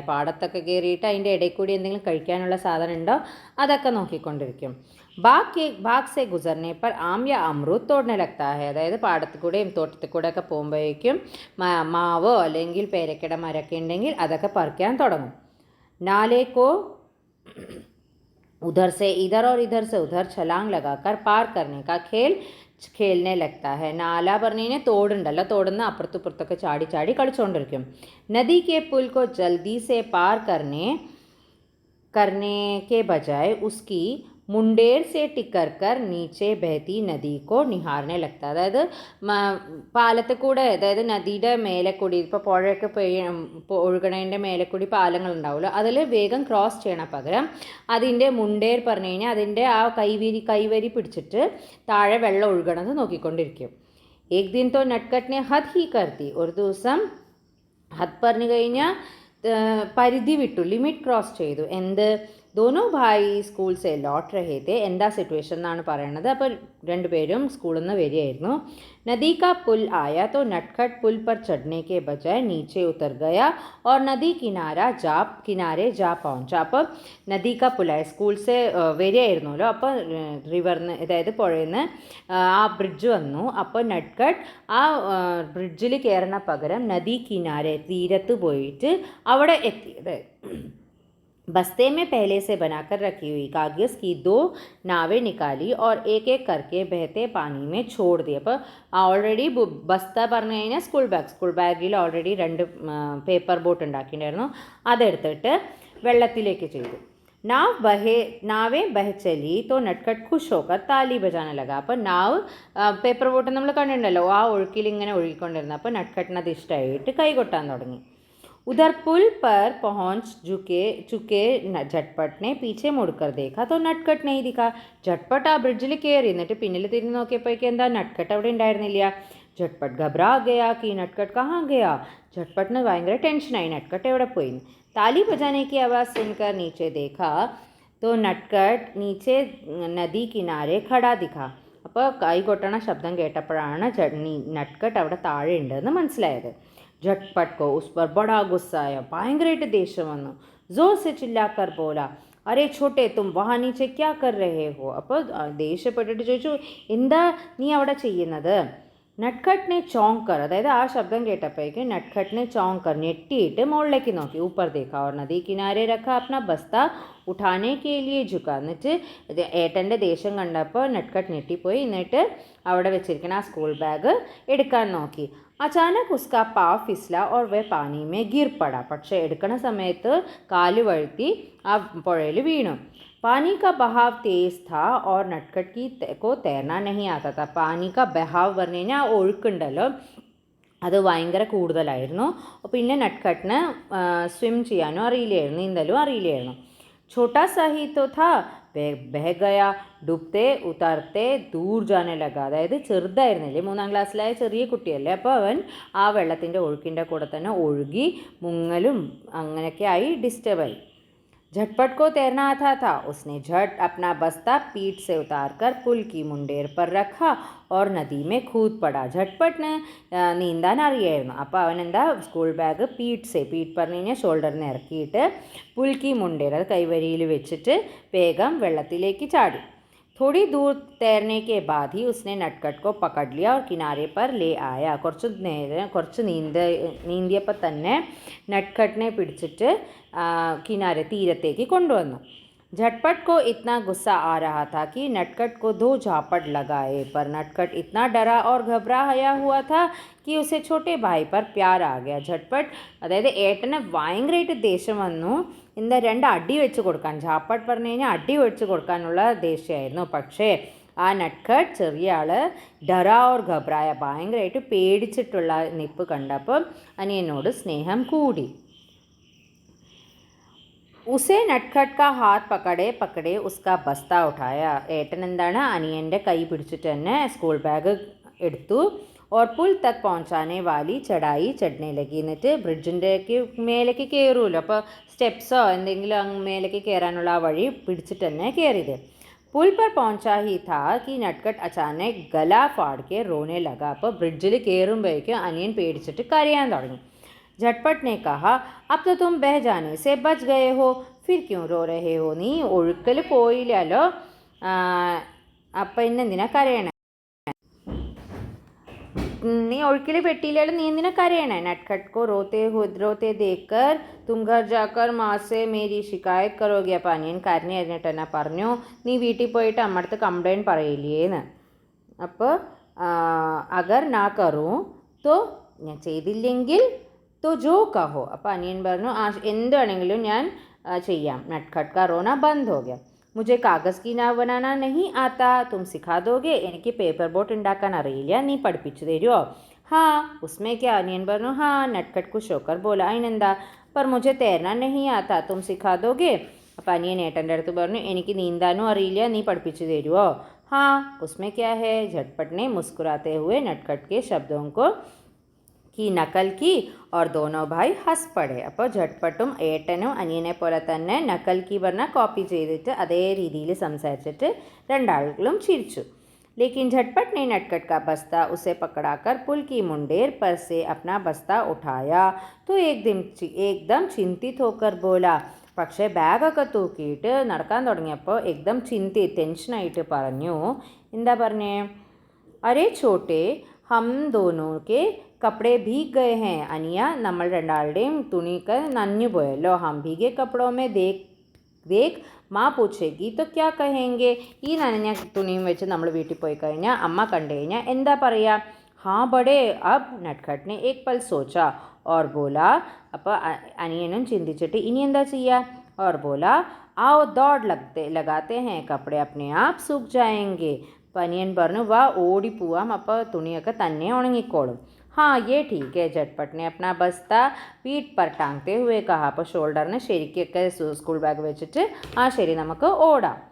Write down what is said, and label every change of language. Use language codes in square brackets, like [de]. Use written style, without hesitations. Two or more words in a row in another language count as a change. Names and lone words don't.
[ml] പാടത്തൊക്കെ കയറിയിട്ട് അതിൻ്റെ ഇടയിൽ കൂടി എന്തെങ്കിലും കഴിക്കാനുള്ള സാധനം ഉണ്ടോ അതൊക്കെ നോക്കിക്കൊണ്ടിരിക്കും. [hi] बाग से गुज़रने पर आम या अमरूद तोड़ने लगता है. [ml] അതായത് പാടത്തിൽ കൂടെയും തോട്ടത്തിൽ കൂടെ ഒക്കെ പോകുമ്പോഴേക്കും മാവോ അല്ലെങ്കിൽ പേരക്കട മരമൊക്കെ ഉണ്ടെങ്കിൽ അതൊക്കെ പറിക്കാൻ തുടങ്ങും. [hi] നാലേക്കോ उधर से इधर और इधर से उधर छलांग लगाकर पार करने का खेलने लगता है. [ml] നാല പറഞ്ഞു കഴിഞ്ഞാൽ തോടുണ്ടല്ലോ, തോടുന്ന് അപ്പുറത്തും ഇപ്പുറത്തൊക്കെ ചാടി ചാടി കളിച്ചുകൊണ്ടിരിക്കും. [hi] നദി के पुल को जल्दी से पार करने के बजाय उसकी मुंडेर से टिक कर नीचे बहती नदी को निहारने लगता. [ml] അതായത് പാലത്തിൽ കൂടെ, അതായത് നദിയുടെ മേലെ കൂടി, ഇപ്പോൾ പുഴയൊക്കെ ഒഴുകണതിൻ്റെ മേലെ കൂടി പാലങ്ങളുണ്ടാവുമല്ലോ, അതിൽ വേഗം ക്രോസ് ചെയ്യണ പകരം അതിൻ്റെ മുണ്ടേർ പറഞ്ഞു കഴിഞ്ഞാൽ അതിൻ്റെ ആ കൈവരി പിടിച്ചിട്ട് താഴെ വെള്ളം ഒഴുകണത് നോക്കിക്കൊണ്ടിരിക്കും. [hi] एक दिन तो नटखट ने हद ही कर दी. [ml] ഒരു ദിവസം ഹദ് പറഞ്ഞു കഴിഞ്ഞാൽ പരിധി വിട്ടു, [en] limit cross [ml] ചെയ്തു. എന്ത്? [hi] दोनों भाई स्कूल से लौट रहे थे. [ml] എന്താ സിറ്റുവേഷൻ എന്നാണ് പറയണത്. അപ്പോൾ രണ്ടുപേരും സ്കൂളിൽ നിന്ന് വരികയായിരുന്നു. [hi] नदी का पुल आया तो नटखट पुल पर चढ़ने के बजाय नीचे उतर गया और नदी किनारे जा पहुंचा. [ml] അപ്പോൾ [hi] नदी का पुल आया, [ml] സ്കൂൾ സെ വരികയായിരുന്നല്ലോ, അപ്പോൾ റിവറിന്, അതായത് പുഴയിൽ നിന്ന് ആ ബ്രിഡ്ജ് വന്നു. അപ്പോൾ നട്ട്കട്ട് ആ ബ്രിഡ്ജിൽ കയറണ പകരം [hi] नदी किनारे, [ml] തീരത്ത് പോയിട്ട് അവിടെ എത്തിയത്. [hi] बस्ते में पहले से बनाकर रखी हुई कागज़ की 2 नावें निकाली और एक एक करके बहते पानी में छोड़ दी. [ml] അപ്പോൾ ഓൾറെഡി ബസ്ത പറഞ്ഞു കഴിഞ്ഞാൽ [en] school bag already 2 paper boat [ml] ഉണ്ടാക്കിയിട്ടുണ്ടായിരുന്നു, അതെടുത്തിട്ട് വെള്ളത്തിലേക്ക് ചെയ്തു. [hi] नावें बह चलीं तो नटखट खुश होकर ताली बजाने लगा. [ml] അപ്പോൾ നാവ് [en] paper boat [ml] നമ്മൾ കണ്ടിട്ടുണ്ടല്ലോ, ആ ഒഴുക്കിൽ ഇങ്ങനെ ഒഴുകിക്കൊണ്ടിരുന്നു. അപ്പോൾ നട്ട്കട്ടിന് അത് ഇഷ്ടമായിട്ട് കൈകൊട്ടാൻ തുടങ്ങി. [hi] उधर पुल पर पहुंच चुके झटपट ने पीछे मुड़कर देखा तो नटखट नहीं दिखा. [ml] झटपट ആ ബ്രിഡ്ജിൽ കയറി, എന്നിട്ട് പിന്നിൽ തിരിഞ്ഞ് നോക്കിയപ്പോഴേക്കും എന്താ, നട്ട്കട്ട് അവിടെ ഉണ്ടായിരുന്നില്ല. [hi] झटपट घबरा गया कि नटखट कहाँ गया. [ml] झटपट ഭയങ്കര ടെൻഷനായി, നട്ട്കട്ട് എവിടെ പോയി. [hi] ताली बजाने की आवाज़ सुनकर नीचे देखा तो नटखट नीचे नदी किनारे खड़ा दिखा. [ml] അപ്പോൾ കൈ കൊട്ടണ ശബ്ദം കേട്ടപ്പോഴാണ് നട്ട്കട്ട് അവിടെ താഴെ ഉണ്ടെന്ന് മനസ്സിലായത്. [hi] झटपट को उस पर बड़ा गुस्सा आया, [ml] ഭയങ്കരമായിട്ട് ദേഷ്യം വന്നു. [hi] जोर से चिल्लाकर बोला, अरे छोटे तुम वहाँ नीचे क्या कर रहे हो. [ml] അപ്പോൾ ദേഷ്യപ്പെട്ടിട്ട് ചോദിച്ചു, എന്താ നീ അവിടെ ചെയ്യുന്നത്. [hi] नटखट ने चौंककर, [ml] അതായത് ആ ശബ്ദം കേട്ടപ്പോഴേക്കും [hi] नटखट ने चौंककर, [ml] ഞെട്ടിയിട്ട് മുകളിലേക്ക് നോക്കി. [hi] ऊपर देखा और नदी किनारे रखा अपना बस्ता उठाने के लिए झुका. [ml] എന്നിട്ട് ഏട്ടൻ്റെ ദേഷ്യം കണ്ടപ്പോൾ നട്ട്കട്ട് ഞെട്ടിപ്പോയി. എന്നിട്ട് അവിടെ വെച്ചിരിക്കുന്ന ആ [en] school bag [ml] എടുക്കാൻ നോക്കി. [hi] अचानक उसका पाँव फिसला और वह पानी में गिर पड़ा. [ml] പക്ഷേ എടുക്കണ സമയത്ത് കാല് വഴുത്തി ആ പുഴയിൽ വീണു. [hi] पानी का बहाव तेज़ था और नटखट को तैरना नहीं आता था. पानी का बहाव [ml] പറഞ്ഞു കഴിഞ്ഞാൽ ആ ഒഴുക്കുണ്ടല്ലോ, അത് ഭയങ്കര കൂടുതലായിരുന്നു. പിന്നെ നട്ട്കട്ടിന് സ്വിം ചെയ്യാനും അറിയില്ലായിരുന്നു, നീന്തലും അറിയില്ലായിരുന്നു. [hi] छोटा सा ही तो था, बह गया, डूबते उतराते दूर जाने लगा. [ml] അതായത് ചെറുതായിരുന്നില്ലേ, 3ാം ക്ലാസ്സിലായ ചെറിയ കുട്ടിയല്ലേ, അപ്പോൾ അവൻ ആ വെള്ളത്തിൻ്റെ ഒഴുക്കിൻ്റെ കൂടെ തന്നെ ഒഴുകി മുങ്ങലും അങ്ങനെയൊക്കെ ആയി ഡിസ്റ്റർബായി. [hi] झटपट को तैरना आता था. उसने झट अपना बस्ता पीठ से उतारकर पुल की मुंडेर पर रखा और नदी में कूद पड़ा. [ml] झटपट നീന്താൻ അറിയായിരുന്നു. അപ്പോൾ അവൻ എന്താ, [en] school bag [ml] പീठ പറഞ്ഞു കഴിഞ്ഞാൽ ഷോൾഡറിന് ഇറക്കിയിട്ട് [hi] पुल की मुंडेर, [ml] അത് കൈവരിയിൽ വെച്ചിട്ട് വേഗം വെള്ളത്തിലേക്ക് ചാടി. [hi] थोड़ी दूर तैरने के बाद ही उसने नटखट को पकड़ लिया और किनारे पर ले आया. [ml] കുറച്ച് നീന്തിയപ്പോൾ തന്നെ നട്ട്ഖട്ടിനെ പിടിച്ചിട്ട് കിനാരെ തീരത്തേക്ക് കൊണ്ടുവന്നു. [hi] झटपट को इतना गुस्सा आ रहा था कि नटखट को 2 झापट लगाए, पर नटखट इतना डरा और घबराया हुआ था कि उसे छोटे भाई पर प्यार आ गया. [ml] झटपट അതായത് ഏട്ടന് ഭയങ്കരമായിട്ട് ദേഷ്യം വന്നു. എന്താ 2 അടി വെച്ച് കൊടുക്കാൻ, ഝാപ്പട്ട് പറഞ്ഞു കഴിഞ്ഞാൽ അടി വെച്ച് കൊടുക്കാനുള്ള ദേഷ്യമായിരുന്നു. പക്ഷേ ആ നട്ട്ഖട്ട് ചെറിയ ആൾ [hi] डरा और घबराया, [ml] ഭയങ്കരമായിട്ട് പേടിച്ചിട്ടുള്ള നിപ്പ് കണ്ടപ്പോൾ അനിയനോട് സ്നേഹം കൂടി. [hi] उसे नटखट का हाथ पकड़े पकड़े उसका बस्ता उठाया. [ml] ഏട്ടൻ എന്താണ് അനിയൻ്റെ കൈ പിടിച്ചിട്ട് തന്നെ [en] school bag [ml] എടുത്തു. [hi] और पुल तक पहुंचाने वाली चढ़ाई चढ़ने लगी. [ml] എന്നിട്ട് ബ്രിഡ്ജിൻ്റെ മേലേക്ക് കയറുമല്ലോ, അപ്പോൾ സ്റ്റെപ്സോ എന്തെങ്കിലും അങ്ങ് മേലേക്ക് കയറാനുള്ള ആ വഴി പിടിച്ചിട്ട് തന്നെ കയറിയത്. [hi] पुल पर पहुंचा ही था कि नटखट अचानक गला फाड़ के रोने लगा. [ml] അപ്പോൾ ബ്രിഡ്ജിൽ കയറുമ്പോഴേക്കും അനിയൻ പേടിച്ചിട്ട് കരയാൻ തുടങ്ങി. [hi] झटपट ने कहा, अब तो तुम बह जाने से बच गए हो, फिर क्यों रो रहे हो? [ml] നീ ഒഴുക്കൽ പോയില്ലല്ലോ, അപ്പം ഇന്നെന്തിനാ കരയണേ? നീ ഒഴുക്കിൽ പെട്ടില്ലല്ലോ, നീ എന്തിനാ കരയണേ? [hi] नटखट को रोते देखकर तुम घर जाकर माँ से मेरी शिकायत करोगे. [ml] അപ്പം അനിയൻ കരഞ്ഞിട്ട് തന്നെ പറഞ്ഞു, നീ വീട്ടിൽ പോയിട്ട് അമ്മടുത്ത് കംപ്ലൈൻറ്റ് പറയില്ലേന്ന്. [hi] അപ്പോൾ अगर ना करूँ तो, [ml] ഞാൻ ചെയ്തില്ലെങ്കിൽ [hi] तो जो कहो. [ml] അപ്പോൾ അനിയൻ പറഞ്ഞു, എന്താണെങ്കിലും ഞാൻ ചെയ്യാം. [hi] നട്ട്ഖട്ട് का रोना बंद हो गया. मुझे कागज़ की नाव बनाना नहीं आता, तुम सिखा दोगे? [ml] എനിക്ക് പേപ്പർ ബോട്ട് ഉണ്ടാക്കാൻ അറിയില്ല, നീ പഠിപ്പിച്ചു തരുമോ? [hi] हाँ उसमें क्या, [ml] അനിയൻ പറഞ്ഞു. [hi] हाँ नटखट खुश होकर बोला, അതിനെന്താ, पर मुझे तैरना नहीं आता, तुम सिखा दोगे? [ml] അപ്പോൾ അനിയൻ ഏട്ടൻ്റെ അടുത്ത് പറഞ്ഞു, എനിക്ക് നീന്താനും അറിയില്ല, നീ പഠിപ്പിച്ചു തരുമോ? [hi] हाँ उसमें क्या है. झटपट ने मुस्कुराते हुए नटखट के शब्दों को की नकल की और दोनों भाई हंस पड़े. [ml] അപ്പോൾ झटपട്ടും ഏട്ടനും അനിയനെ പോലെ തന്നെ [hi] नकल की [ml] പറഞ്ഞാൽ കോപ്പി ചെയ്തിട്ട് അതേ രീതിയിൽ സംസാരിച്ചിട്ട് രണ്ടാളുകളും ചിരിച്ചു. [hi] लेकिन झटपट ने नटखट का बस्ता उसे पकड़ाकर पुल की मुंडेर पर से अपना बस्ता उठाया तो एकदम चिंतित होकर बोला. [ml] പക്ഷേ ബാഗൊക്കെ തൂക്കിയിട്ട് നടക്കാൻ തുടങ്ങിയപ്പോൾ एकदम ടെൻഷനായിട്ട് പറഞ്ഞു. എന്താ പറഞ്ഞേ? [hi] अरे छोटे, हम दोनों के कपड़े भीग गए हैं. അനിയ, നമ്മൾ രണ്ടാളുടെയും തുണിയൊക്കെ നനഞ്ഞു പോയല്ലോ. हम भीगे कपड़ों में देख माँ पूछेगी तो क्या कहेंगे. [ml] ഈ നനഞ്ഞ തുണിയും വെച്ച് നമ്മൾ വീട്ടിൽ പോയി കഴിഞ്ഞാൽ അമ്മ കണ്ടു കഴിഞ്ഞാൽ എന്താ പറയുക? [hi] हाँ बड़े. अब नटखट ने एक पल सोचा और बोला. [ml] അപ്പോൾ അനിയനും ചിന്തിച്ചിട്ട് ഇനി എന്താ ചെയ്യുക? [hi] और बोला, आओ दौड़ लगाते हैं, कपड़े अपने आप सूख जाएंगे. [ml] അപ്പോൾ അനിയൻ പറഞ്ഞു, വാ ഓടിപ്പോവാം, അപ്പോൾ തുണിയൊക്കെ തന്നെ ഉണങ്ങിക്കോളും. [hi] हाँ ये ठीक है. झटपट ने अपना बस्ता पीठ पर टांगते हुए कहा. [ml] അപ്പോൾ ഷോൾഡറിന് ശരിക്കൊക്കെ [en] school bag [ml] വെച്ചിട്ട് ശരി നമുക്ക് ഓടാം.